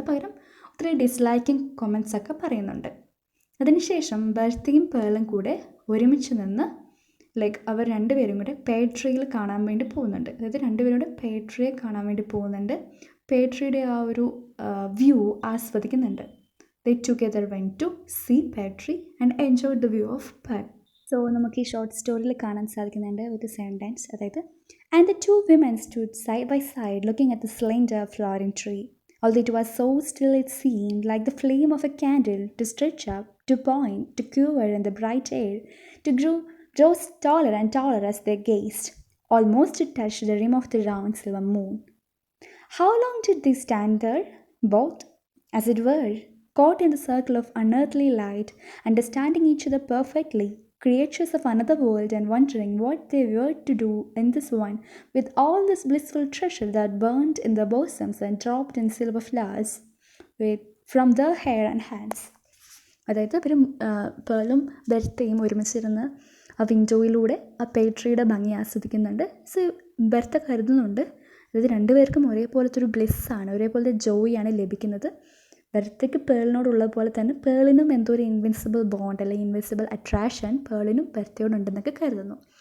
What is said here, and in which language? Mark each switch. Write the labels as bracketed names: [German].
[Malayalam] പകരം ഒത്തിരി ഡിസ്ലൈക്കിങ് കൊമൻസ് ഒക്കെ പറയുന്നുണ്ട്. അതിനുശേഷം ബർത്തയും പേളും കൂടെ ഒരുമിച്ച് നിന്ന് അവർ രണ്ടുപേരും കൂടെ പേട്രിയിൽ കാണാൻ വേണ്ടി പോകുന്നുണ്ട്. അതായത് രണ്ടുപേരും കൂടെ പേട്രിയെ കാണാൻ വേണ്ടി പോകുന്നുണ്ട്. പേട്രിയുടെ ആ ഒരു view ആസ്വദിക്കുന്നുണ്ട്. [English] They together went to see Petri and enjoyed the view of Pearl. [Malayalam] So നമുക്ക് ഈ ഷോർട്ട് സ്റ്റോറിയിൽ കാണാൻ സാധിക്കുന്നുണ്ട് ഒരു സെൻറ്റൻസ്, അതായത് [English] "And the 2 women stood side by side looking at the slender flowering tree. Although it was so still it seemed like the flame of a candle to stretch up, to point, to quiver in the bright air, to grow taller and taller as they gazed, almost to touch the rim of the round silver moon. How long did they stand there, both, as it were, caught in the circle of unearthly light, understanding each other perfectly, creatures of another world, and wondering what they were to do in this one, with all this blissful treasure that burned in their bosoms and dropped in silver flowers from their hair and hands." [Malayalam] അതായത് അവർ പേളും ബർത്തയും ഒരുമിച്ചിരുന്ന് ആ വിൻഡോയിലൂടെ ആ പേട്രിയുടെ ഭംഗി ആസ്വദിക്കുന്നുണ്ട്. So Bertha കരുതുന്നുണ്ട് അതായത് രണ്ടുപേർക്കും ഒരേപോലത്തെ ഒരു ബ്ലിസ്സാണ്, ഒരേപോലത്തെ ജോയാണ് ലഭിക്കുന്നത്. ബർത്തയ്ക്ക് പേളിനോടുള്ള പോലെ തന്നെ പേളിനും എന്തോ ഒരു ഇൻവിൻസിബിൾ ബോണ്ട് അല്ലെങ്കിൽ ഇൻവിൻസിബിൾ അട്രാക്ഷൻ പേളിനും ബർത്തയോടുണ്ടെന്നൊക്കെ കരുതുന്നു.